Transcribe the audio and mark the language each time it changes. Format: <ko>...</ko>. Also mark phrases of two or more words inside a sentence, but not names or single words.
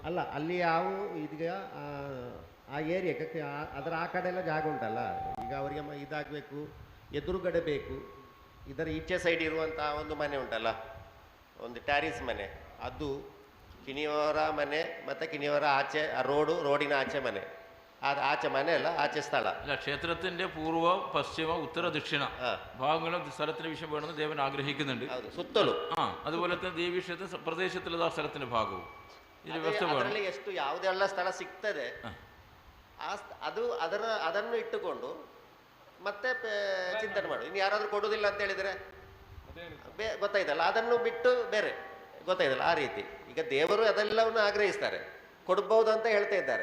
<kn>ಅಲ್ಲ, ಅಲ್ಲಿ ಯಾವ ಇದೀಗ ಆ ಏರಿಯಾಕ್ಕೆ ಅದರ ಆ ಕಡೆ ಎಲ್ಲ ಜಾಗ ಉಂಟಲ್ಲ, ಈಗ ಅವರಿಗೆ ಇದಾಗಬೇಕು, ಎದುರುಗಡೆ ಬೇಕು, ಇದರ ಈಚೆ ಸೈಡ್ ಇರುವಂಥ ಒಂದು ಮನೆ ಉಂಟಲ್ಲ, ಒಂದು ಟ್ಯಾರಿಸ್ ಮನೆ, ಅದು ಕಿಣಿಯವರ ಮನೆ ಮತ್ತು ಕಿಣಿಯವರ ಆಚೆ ರೋಡಿನ ಆಚೆ ಮನೆ,</kn> <ml>അത് ആച്ച മനയല്ല, ആച്ച സ്ഥല. അല്ല, ക്ഷേത്രത്തിന്റെ പൂർവ്വ പശ്ചിമ ഉത്തര ദക്ഷിണ ഭാഗങ്ങളും സ്ഥലത്തിന് വിഷയം വേണമെന്ന് ദേവൻ ആഗ്രഹിക്കുന്നുണ്ട്.</ml> <kn>ಸುತ್ತಲೂ</kn> <ml>അതുപോലെ തന്നെ ദേവീ ക്ഷേത്ര പ്രദേശത്തുള്ള ആ സ്ഥലത്തിന്റെ ഭാഗവും ഇതിന് വ്യവസ്ഥ വേണം.</ml> <kn>ಎಷ್ಟು ಯಾವುದೆಲ್ಲ ಸ್ಥಳ ಸಿಗ್ತದೆ ಅದನ್ನು ಇಟ್ಟುಕೊಂಡು ಮತ್ತೆ ಚಿಂತನೆ ಮಾಡು. ಇನ್ನು ಯಾರಾದ್ರೂ ಕೊಡುವುದಿಲ್ಲ ಅಂತ ಹೇಳಿದ್ರೆ ಗೊತ್ತಾಯ್ತಲ್ಲ, ಅದನ್ನು ಬಿಟ್ಟು ಬೇರೆ ಗೊತ್ತಾಯ್ತಲ್ಲ, ಆ ರೀತಿ. ಈಗ ದೇವರು ಅದೆಲ್ಲವನ್ನು ಆಗ್ರಹಿಸ್ತಾರೆ, ಕೊಡ್ಬಹುದು ಅಂತ ಹೇಳ್ತಾ ಇದ್ದಾರೆ.</kn>